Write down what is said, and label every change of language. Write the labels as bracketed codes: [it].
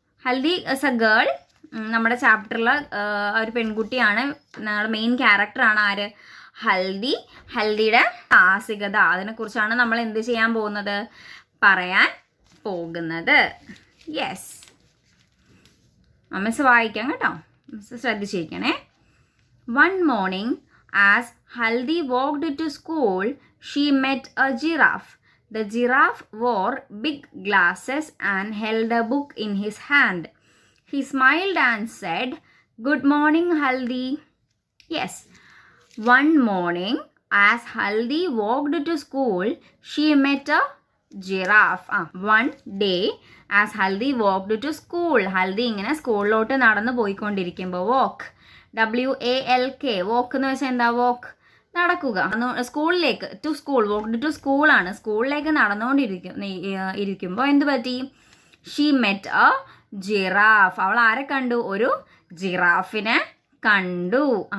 [en] Haldi is a girl. [ml] നമ്മുടെ ചാപ്റ്ററിൽ ഒരു പെൺകുട്ടിയാണ്, നമ്മുടെ മെയിൻ ക്യാരക്ടറാണ്. ആര്? ഹൽദിയുടെ സാഹസികത. അതിനെക്കുറിച്ചാണ് നമ്മൾ എന്ത് ചെയ്യാൻ പോകുന്നത്? പറയാൻ പോകുന്നത്. യെസ്, മിസ് വായിക്കാം കേട്ടോ, miss ശ്രദ്ധിച്ചിരിക്കണേ. [en] One morning, as Haldi walked to school, she met a giraffe. The giraffe wore big glasses and held a book in his hand. He smiled and said, "Good morning, Haldi." Yes, one morning, as Haldi walked to school, she met a giraffe. One day, as Haldi walked to school. [ml] Haldi ഇങ്ങനെ സ്കൂളിലോട്ട് നടന്നു പോയിക്കൊണ്ടിരിക്കുമ്പോൾ, walk, WALK, walk എന്ന് വെച്ചാൽ എന്താ? walk, നടക്കുക. സ്കൂളിലേക്ക്, [en] to school, walked to school [ml] ആണ്. സ്കൂളിലേക്ക് നടന്നുകൊണ്ടിരിക്കുമ്പോൾ എന്ത് പറ്റി? [en] She met a giraffe. [ml] അവൾ ആരെ കണ്ടു? ഒരു ജിറാഫിനെ കണ്ടു.